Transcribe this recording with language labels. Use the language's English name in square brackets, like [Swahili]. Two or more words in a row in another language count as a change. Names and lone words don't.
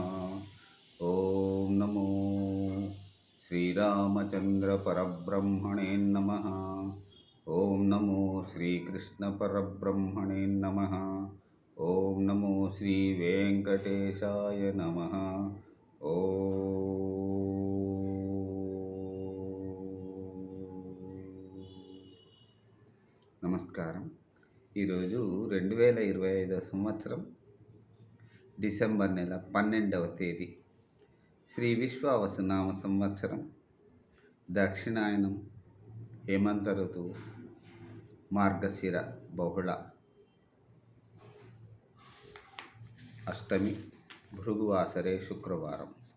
[Sanskrit] ॐ नमो श्रीरामचन्द्रपरब्रह्मणे नमः। ॐ नमो श्रीकृष्णपरब्रह्मणे नमः। ॐ नमो श्रीवेङ्कटेशाय नमः। [Telugu] నమస్కారం. ఈరోజు 2025 సంవత్సరం డిసెంబర్ నెల 12వ తేదీ, శ్రీ విశ్వావసునామ సంవత్సరం, దక్షిణాయనం, హేమంత ఋతువు, మార్గశిర బహుళ అష్టమి, భృగువాసరే శుక్రవారం.